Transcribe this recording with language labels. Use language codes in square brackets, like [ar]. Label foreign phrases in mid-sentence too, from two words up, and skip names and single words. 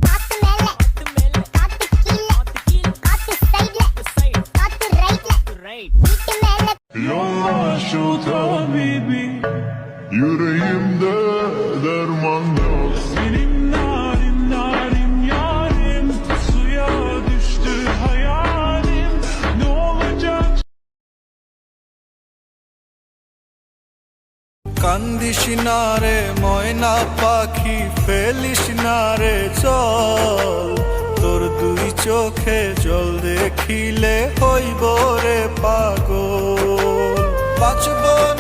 [tr] Yüreğimde derman yok. Senin narin narin yarim, suya düştü hayalim. Ne olacak? [bn] কান্দিস না রে ময়না পাখি, ফেলিস না রে জল। তোর দুই চোখে জল দেখিলে হইব রে পাগল। বাঁচব